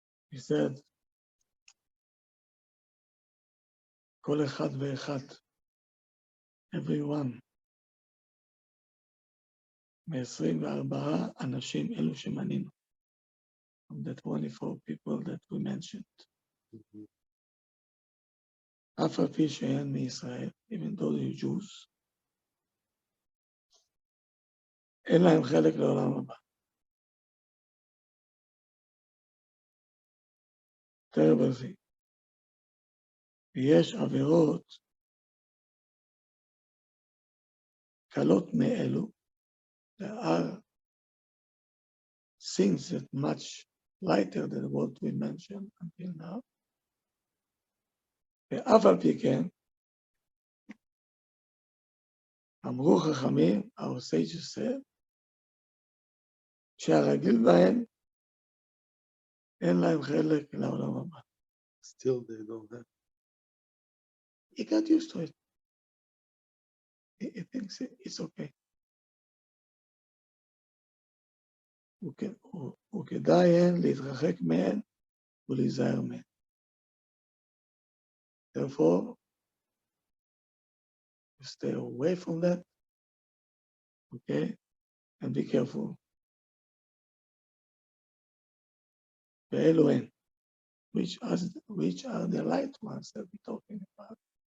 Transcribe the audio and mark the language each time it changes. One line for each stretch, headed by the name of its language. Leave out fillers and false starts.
Hebrew: He said, כל אחד ואחד,
English: everyone,
Hebrew: מ-24 אנשים אלו שמנינו,
English: from the 24 people that we mentioned.
Hebrew: אף על פי שאין מישראל,
English: even though they're Jews,
Hebrew: אין להם חלק לעולם הבא.
English: terrible thing.
Hebrew: ויש עבירות קלות מאלו,
English: there are things that much lighter than what we mentioned until now.
Hebrew: ואף על פי כן, אמרו חכמים,
English: our sages said,
Hebrew: שהרגיל בהם אין להם חלק לעולם הבא.
English: Still they don't have. He got used to it. He thinks it's okay.
Hebrew: וכדאי להתרחק מהן ולהיזהר מהן.
English: Therefore, you stay away from that, okay, and be careful.
Hebrew: ואלו הן,
English: which are the light ones that we're talking about.